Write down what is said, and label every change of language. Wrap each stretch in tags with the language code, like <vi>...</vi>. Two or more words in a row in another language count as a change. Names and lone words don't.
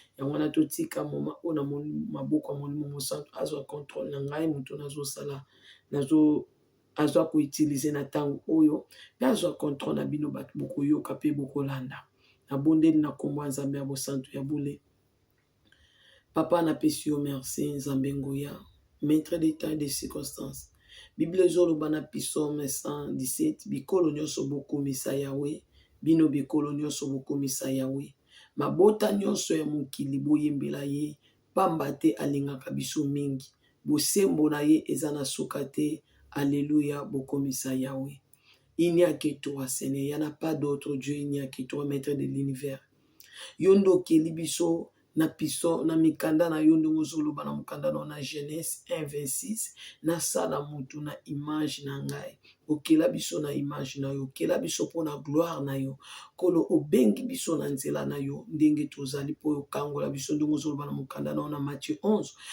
<ln>Yango wana totika moma oyo na moni-, maboko ya Molimo Mosantu, azwa contrôle na ngai, moto nazosala, nazo-, azwa koutilize na ntango oyo, pe azwa contrôle na bino bato bokoyoka pe bokolanda. Nabondeli na kombo ya Nzambe ya Bosantu ya Bule. Papa, napesi yo merci, Nzambe Nguya,</ln> <fr>maître des temps et des circonstances.</fr> <ln>Bible ezoloba na Psaume cent dix-sept, bikolo nyonso bokomisa Yahweh, bino bikolo nyonso bokomisa Yahweh. Mabota nyonso ya mokili boyembela ye, pamba te alingaka biso mingi. Bosembo na ye eza na suka te. Alléluia, bokomisa Yahweh.</ln> <fr>Il n'y a que toi, Seigneur. Il n'y en a pas d'autre Dieu. Il n'y a que toi, maître de l'univers.</fr> <ln>Yo nde okeli biso na piso, na mikanda na yo ndenge ozoloba na mokanda na yo na Genèse un vingt-six, nasala mutu na image na ngai. Okela biso na image na yo, okela biso mpo na gloire na yo. Kolo, obengi biso na nzela na yo, ndenge tozali mpo okangola biso, ndenge ozoloba na mokanda na yo na Matthieu onze.</ln>